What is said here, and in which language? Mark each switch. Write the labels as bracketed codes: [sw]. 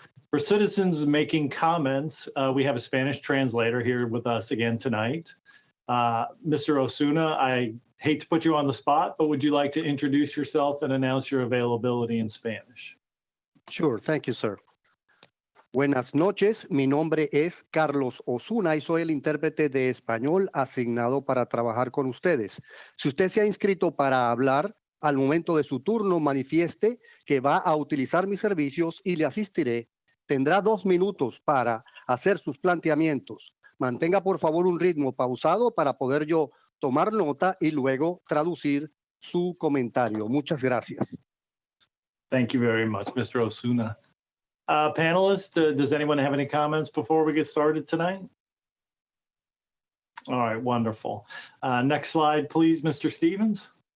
[en] For citizens making comments, we have a Spanish translator here with us again tonight. Mr. Osuna, I hate to put you on the spot, but would you like to introduce yourself and announce your availability in Spanish? Sure, thank you, sir. [es] Buenas noches, mi nombre es Carlos Osuna y soy el intérprete de español asignado para trabajar con ustedes. Si usted se ha inscrito para hablar, al momento de su turno manifieste que va a utilizar mis servicios y le asistiré. Tendrá 2 minutos para hacer sus planteamientos. Mantenga por favor un ritmo pausado para poder yo tomar nota y luego traducir su comentario. Muchas gracias. [en] Thank you very much, Mr. Osuna. Panelists, does anyone have any comments before we get started tonight? All right, wonderful. Next slide, please, Mr. Stevens.